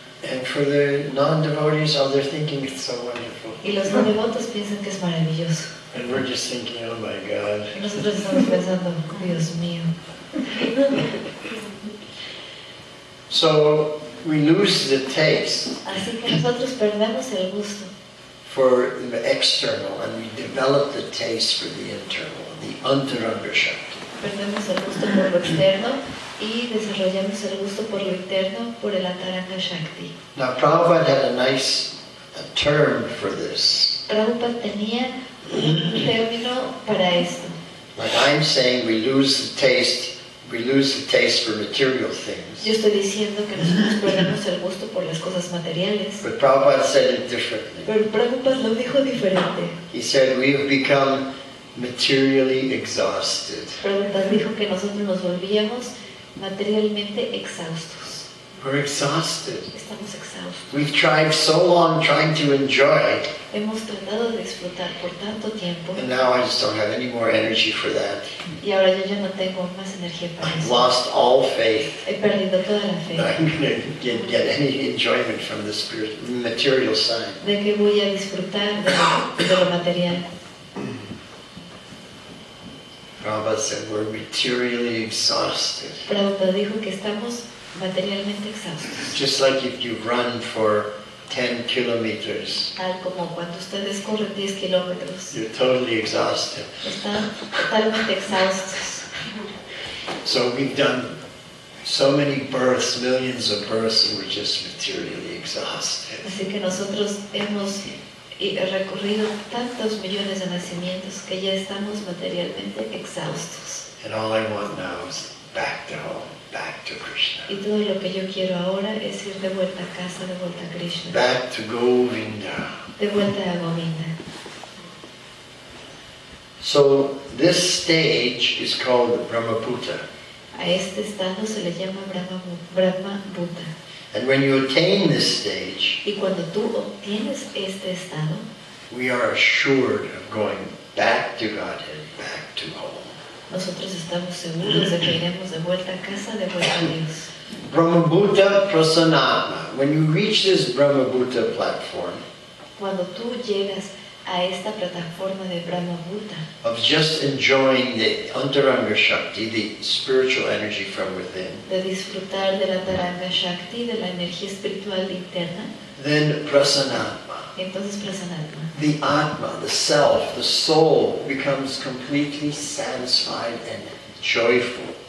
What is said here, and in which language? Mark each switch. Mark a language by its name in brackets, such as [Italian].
[English] And for the non-devotees, they're thinking it's so wonderful. [Spanish] Y los no devotos piensan que es maravilloso. [English] And we're just thinking, oh my God. [Spanish] Y nosotros estamos pensando, Dios mío. [English] So we lose the taste [Spanish] Así que nosotros perdemos el gusto [English] for the external and we develop the taste for the internal, the antaranga shakti. [Spanish] perdemos el gusto por lo externo y desarrollamos el gusto por lo interno, por el Antaranga Shakti. [English] Now, Prabhupada had a nice term for this. [Spanish] Prabhupada tenía un término para esto. [English] Like I'm saying, we lose the taste for material things. [Spanish] Yo estoy diciendo que nosotros perdemos el gusto por las cosas materiales. [English] But Prabhupada said it differently. [Spanish] Pero Prabhupada lo dijo diferente. [English] He said, we have become materially exhausted. [Spanish] Prabhupada dijo que nosotros nos volvíamos materialmente exhaustos. [English] We're exhausted. [Spanish] Estamos exhaustos. [English] We've tried so long trying to enjoy, [Spanish] Hemos tratado de disfrutar por tanto tiempo [English] and now I just don't have any more energy for that. [Spanish] y ahora yo ya no tengo más energía para [English] I've [Spanish] eso. [English] lost all faith [Spanish] He perdido toda la fe [English] that I'm going to get any enjoyment from the material side. [Spanish] de que voy a disfrutar de lo material. [English] Prabhupada said, we're materially exhausted. [Spanish] Prabhupada dijo que estamos materialmente exhaustos. [English] Just like if you run for 10 kilometers, [Spanish] Tal como cuando ustedes corren 10 kilómetros. [English] you're totally exhausted. [Spanish] Están totalmente exhaustos. [English] So we've done so many births, millions of births, and we're just materially exhausted. [Spanish] Así que nosotros hemos recorrido tantos millones de nacimientos que ya estamos materialmente exhaustos. [English] And all I want now is back to home, back to Krishna. [Spanish] Y todo lo que yo quiero ahora es ir de vuelta a casa, de vuelta a Krishna, [English] Back to Govinda. [Spanish] de vuelta a Govinda. [English] So this stage is called Brahmabhuta. [Spanish] A este estado se le llama Brahma Bhuta. [English] And when you attain this stage, [Spanish] Y cuando tú obtienes este estado, [English] we are assured of going back to Godhead, back to home. [Spanish] nosotros estamos seguros de que iremos de vuelta a casa, de vuelta a Dios. [Sanskrit] Brahmabhuta Prasanatma. [English] When you reach this Brahmabhuta platform [Spanish] Cuando tú llegas a esta plataforma de Brahma Bhuta, [English] of just enjoying the Antaranga Shakti, the spiritual energy from within, [Spanish] de disfrutar de la Antaranga Shakti, de la energía espiritual interna, [English] then Prasanatma, [Spanish] entonces Prasanatma, [English] the Atma, the self, the soul becomes completely satisfied and joyful.